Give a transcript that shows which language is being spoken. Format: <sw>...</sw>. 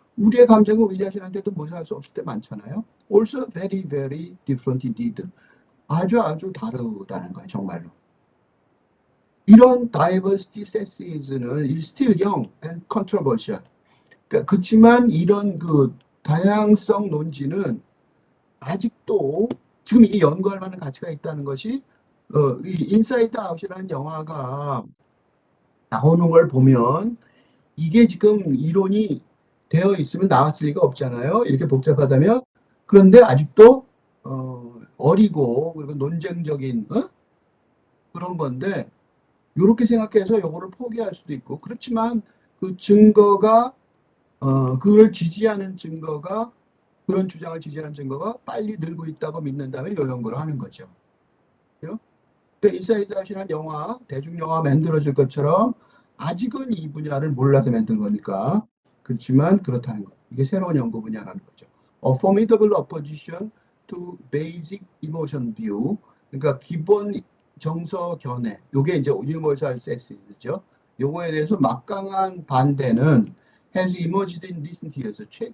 <ko>우리의 감정은 우리 자신한테도 묘사할 수 없을 때 많잖아요.</ko> <en>Also very, very different indeed.</en> <ko>아주 다르다는 거예요, 정말로.</ko> <en>이런 diversity senses는 still young and controversial.</en> <ko>그렇지만 이런 그 다양성 논지는 아직도 지금 이 연구할 만한 가치가 있다는 것이 이 인사이드 아웃이라는 영화가 나오는 걸 보면 이게 지금 이론이 되어 있으면 나왔을 리가 없잖아요. 이렇게 복잡하다면. 그런데 아직도 어리고 그리고 논쟁적인 그런 건데 이렇게 생각해서 이거를 포기할 수도 있고 그렇지만 그 증거가 그걸 지지하는 증거가 그런 주장을 지지하는 증거가 빨리 늘고 있다고 믿는다면 이 연구를 하는 거죠. 인사이드 아웃이라는 영화, 대중영화 만들어질 것처럼 아직은 이 분야를 몰라서 만든 거니까 그렇지만 그렇다는 거. 이게 새로운 연구 분야라는 거죠.</ko> <en>A formidable opposition to basic emotion view.</en> <ko>그러니까 기본 정서 견해. 요게 이제 universal sexis죠. 요거에 대해서 막강한 반대는</ko> <en>has emerged in recent years.</en>